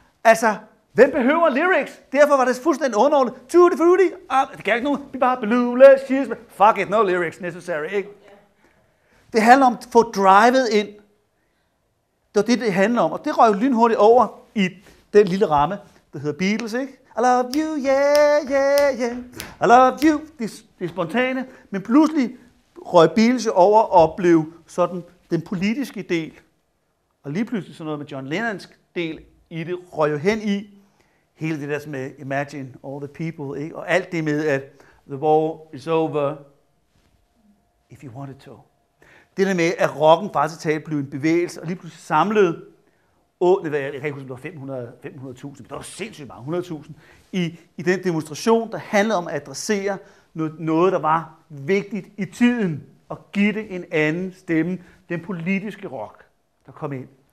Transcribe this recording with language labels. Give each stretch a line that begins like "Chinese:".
Danish: Altså, hvem behøver lyrics? Derfor var det fuldstændig underordnet. Tutti frutti. Det kan ikke nogen. Vi bare belule, cheers.
English: Fuck it, no lyrics necessary,
Danish: ikke? Det handler om at få drivet ind. Det var det handler om. Og det røg jo lynhurtigt over i den lille ramme, der hedder Beatles, ikke?
English: I love you, yeah, yeah, yeah. I love you.
Danish: Det er spontane. Men pludselig røg Beatles over og blev sådan den politiske del. Og lige pludselig sådan noget med John Lennons del i det, røg jo hen i hele det der med
English: Imagine all the people,
Danish: ikke? Og alt det med, at
English: the war is over, if you wanted to.
Danish: Det der med, at rocken faktisk talt blev en bevægelse, og lige pludselig samlede, jeg kan ikke huske, om det var 500.000, men det var sindssygt mange, 100.000, i den demonstration, der handlede om at adressere noget, der var vigtigt i tiden, og give det en anden stemme, den politiske rock, der kom ind.